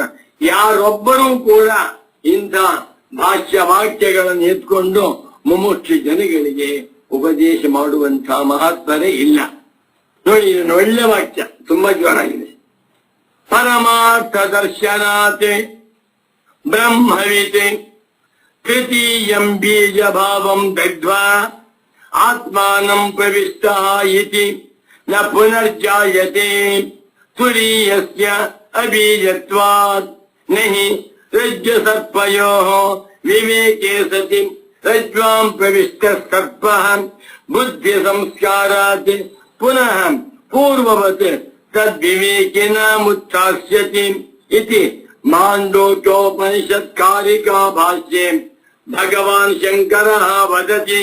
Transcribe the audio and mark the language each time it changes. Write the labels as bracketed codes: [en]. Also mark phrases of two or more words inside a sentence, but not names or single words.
[kn] ಯಾರೊಬ್ಬರೂ ಕೂಡ ಇಂಥ ಭಾಷ್ಯ ವಾಕ್ಯಗಳನ್ನು ಎತ್ಕೊಂಡು ಮುಮುಕ್ಷು ಜನಗಳಿಗೆ ಉಪದೇಶ ಮಾಡುವಂತ ಮಹತ್ವರೇ ಇಲ್ಲ. ನೋಡಿ, ಇದನ್ನು ಒಳ್ಳೆ ವಾಕ್ಯ, ತುಂಬಾ ಜೋರಾಗಿದೆ. [sa] ಪರಮಾರ್ಥ ದರ್ಶನಾತೆ ಬ್ರಹ್ಮವಿತೆ ತೃತೀಯಂ ಬೀಜ ಭಾವಂ ದಗ್ಧ್ವಾ ಆತ್ಮಾನಂ ಪ್ರವಿಷ್ಟ ಇತಿ ನ ಪುನರ್ಜಾಯತೆ ತುರೀಯಸ್ಯ ಅಬೀಜತ್ವಾತ್ ನಹಿ ರಜ್ಜು ಸರ್ಪಯೋಃ ವಿವೇಕೆ ಸತಿ ರಜ್ವಾಂ ಪ್ರವಿಷ್ಟ ಸರ್ಪಃ ಬುದ್ಧಿ ಸಂಸ್ಕಾರಾತ್ ಪುನಃ ಪೂರ್ವವತ್ ತದ್ವಿವೇಕಿನ ಮುತ್ಥಾಸ್ಯತಿ ಇತಿ ಮಾಂಡೂಕ್ಯೋಪನಿಷತ್ಕಾರಿಕಾ ಭಾಷ್ಯೆ ಭಗವಾನ್ ಶಂಕರ ವದತಿ.